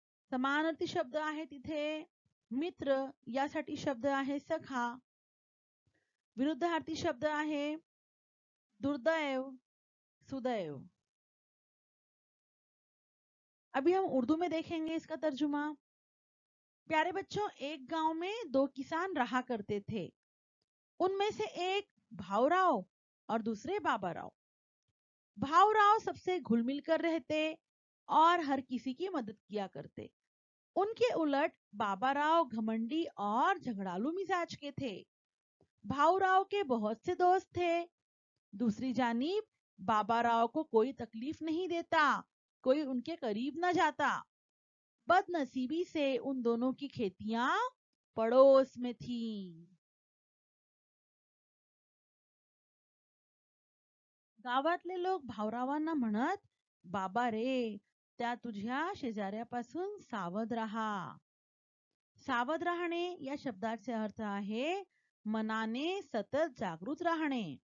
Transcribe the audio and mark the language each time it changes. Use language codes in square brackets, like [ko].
[mr] समानार्थी शब्द आहे तिथे. मित्र यासाठी शब्द आहे सखा. विरुद्धार्थी शब्द आहे दुर्दैव, सुदैव. [hi] अभी हम उर्दू में देखेंगे इसका तर्जुमा। प्यारे बच्चों, एक गांव में दो किसान रहा करते थे। उनमें से एक भाऊराव और दूसरे बाबाराव। भाऊराव सबसे घुल मिल कर रहते और हर किसी की मदद किया करते। उनके उलट बाबाराव घमंडी और झगड़ालू मिजाज के थे। भाऊराव के बहुत से दोस्त थे। दूसरी जानिब बाबाराव को कोई तकलीफ नहीं देता, कोई उनके करीब न जाता। बदनसीबी से उन दोनों की खेतियां पड़ोस में थीं। [mr] गावातले लोक भाऊरावांना म्हणत, बाबा रे, त्या तुझ्या शेजाऱ्यापासून सावध राहा. सावध राहणे या शब्दाचे अर्थ आहे मनाने सतत जागृत राहणे.